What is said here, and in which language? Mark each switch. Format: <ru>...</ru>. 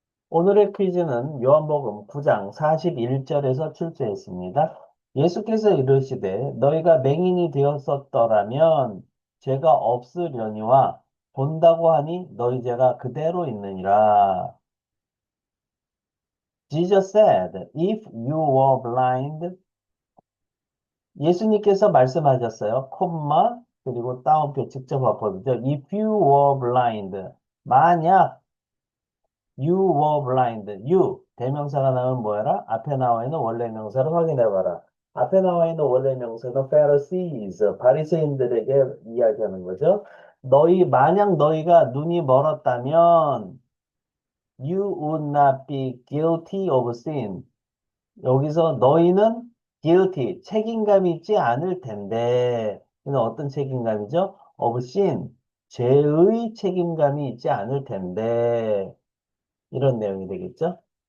<ko>오늘의 퀴즈는 요한복음 9장 41절에서 출제했습니다. 예수께서 이르시되 너희가 맹인이 되었었더라면 죄가 없으려니와 본다고 하니 너희 죄가 그대로 있느니라.</ko> <en>Jesus said, if you were blind,</en> <ko>예수님께서 말씀하셨어요. 콤마, 그리고 따옴표 직접 화법이죠.</ko> <en>If you were blind.</en> <ko>만약</ko> <en>you were blind. you.</en> <ko>대명사가 나오면 뭐해라? 앞에 나와 있는 원래 명사를 확인해봐라. 앞에 나와 있는 원래 명사는 Pharisees, 바리새인들에게 이야기하는 거죠. 만약 너희가 눈이 멀었다면</ko> <en>you would not be guilty of sin.</en> <ko>여기서 너희는 guilty, 책임감이 있지 않을 텐데, 이는 어떤 책임감이죠?</ko> <en>of sin,</en> <ko>죄의 책임감이 있지 않을 텐데, 이런 내용이 되겠죠?</ko>